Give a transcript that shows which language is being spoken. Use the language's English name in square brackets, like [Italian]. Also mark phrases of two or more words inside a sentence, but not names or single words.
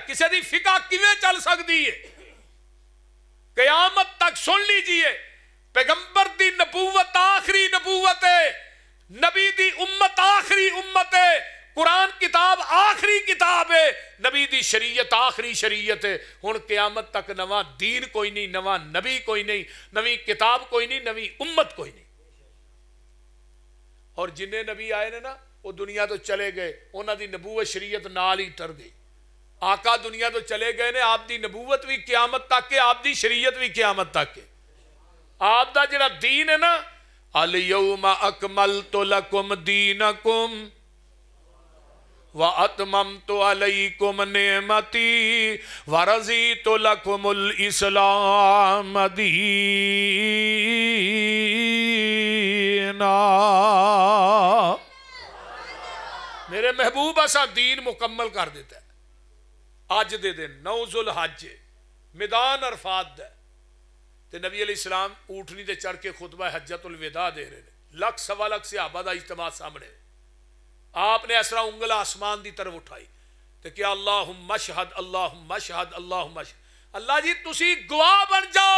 [Punjabi] کسی دی فقہ کیویں چل سکتی ہے؟ قیامت تک [Urdu] سن لیجئے، [Punjabi] پیغمبر دی نبوت آخری نبوت ہے، نبی دی امت آخری امت ہے، قرآن کتاب آخری کتاب ہے، نبی دی شریعت آخری شریعت ہے۔ ہن قیامت تک نواں دین کوئی نہیں، نواں نبی کوئی نہیں، نوی کتاب کوئی نہیں، نوی امت کوئی نہیں۔ اور جنہیں نبی آئے نے نا وہ دنیا تو چلے گئے، انہاں دی نبوت شریعت نال ہی ٹر گئی۔ آقا دنیا تو چلے گئے نے، آپ دی نبوت بھی قیامت تک ہے، آپ دی شریعت بھی قیامت تک ہے۔ آپ دا جڑا دین ہے نا، [Arabic] الیوم اکملت لکم دینکم وَأَتْمَمْتُ عَلَيْكُمْ نِعْمَتِي وَرَضِيتُ لَكُمُ الْإِسْلَامَ دِينًا۔ [Urdu] میرے محبوب ایسا دین مکمل کر دیتا ہے۔ [Punjabi] آج دے دن 9 ذوالحج میدان عرفات دے تے نبی علیہ السلام اونٹنی تے چڑھ کے خطبہ حجت الوداع دے رہے ہیں، لکھ سوا لکھ صحابہ دا اجتماع سامنے، آپ نے اس طرح انگل آسمان دی طرف اٹھائی تو کیا [Arabic] اللہم اشہد اللہم اشہد اللہم اشہد، [Punjabi] اللہ جی تسی گواہ بن جاؤ۔